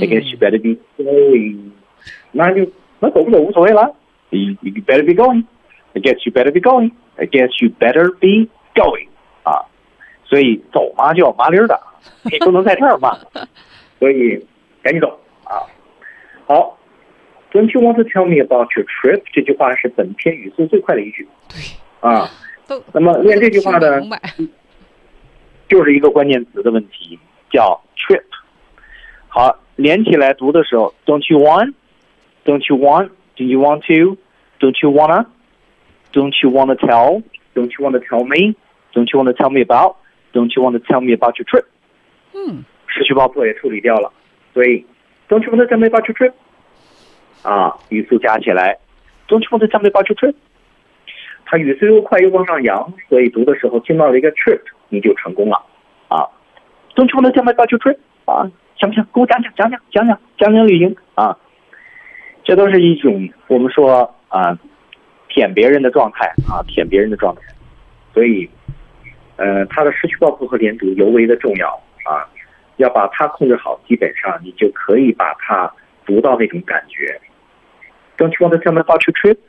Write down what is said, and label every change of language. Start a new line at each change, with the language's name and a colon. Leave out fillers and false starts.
English: ，I guess you better be going.
Chinese: 那走不走无所谓了。
English: You better be going. I guess you better be going. I guess you better be going.
Chinese: 啊，所以走嘛就要麻溜的，你不能在这儿慢了，所以赶紧走啊。好。
English: Don't you want to tell me about your trip?
Chinese: 这句话是本篇语速最快的一句。对。啊。那么练这句话呢，就是一个关键词的问题，叫 trip。好，连起来读的时候
English: ,don't you want? Don't you want? Do you want to? Don't you wanna? Don't you wanna tell? Don't you wanna tell me? Don't you wanna tell me about? Don't you wanna tell me about your trip?
Chinese: 嗯。失去爆破也处理掉了。
English: 所以 ,don't you wanna tell me about your trip?
Chinese: 啊，语速加起来
English: ，Don't you want to tell me about your trip？
Chinese: 它语速又快又往上扬，所以读的时候听到了一个 trip， 你就成功了。
English: 啊 ，Don't you want to tell me about your trip？
Chinese: 啊，想不想给我讲讲旅行啊？这都是一种我们说啊，舔别人的状态啊，舔别人的状态。所以，它的失去爆破和连读尤为的重要啊，要把它控制好，基本上你就可以把它。读到那种感觉
English: Don't you want to tell me about your trip?